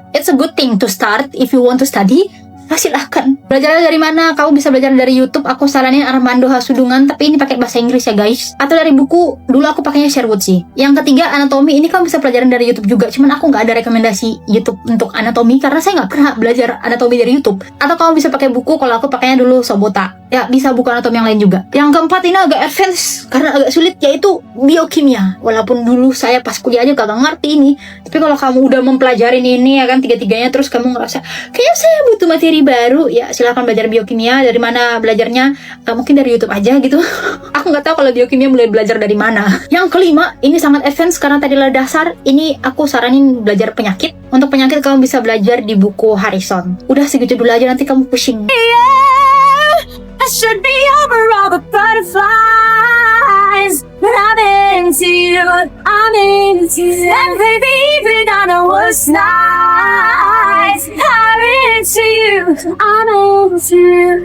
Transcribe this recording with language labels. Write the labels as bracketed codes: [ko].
[en] It's a good thing to start if you want to study. [id] Silahkan. Belajarnya dari mana? Kamu bisa belajar dari YouTube. Aku saranin Armando Hasudungan, tapi ini pakai bahasa Inggris ya guys. Atau dari buku. Dulu aku pakainya Sherwood sih. Yang ketiga, anatomi. Ini kamu bisa pelajarin dari YouTube juga. Cuman aku nggak ada rekomendasi YouTube untuk anatomi karena saya nggak pernah belajar anatomi dari YouTube. Atau kamu bisa pakai buku. Kalau aku pakainya dulu Sobota. Ya, bisa buku anatomi yang lain juga. Yang keempat ini agak advance karena agak sulit, yaitu biokimia. Walaupun dulu saya pas kuliah aja kagak ngerti ini. Tapi kalau kamu udah mempelajarin ini ya kan tiga-tiganya, terus kamu ngerasa kayaknya saya butuh materi baru, ya silakan belajar biokimia. Dari mana belajarnya? Mungkin dari YouTube aja gitu. Aku nggak tahu kalau biokimia mulai belajar dari mana. Yang kelima, ini sangat advance karena tadi adalah dasar. Ini aku saranin belajar penyakit. Untuk penyakit kamu bisa belajar di buku Harrison. Udah segitu dulu aja, nanti kamu pusing. [en] I should be over all the butterflies, but I'm into you, I'm into you. And baby, even I know what's nice, I'm into you, I'm into you.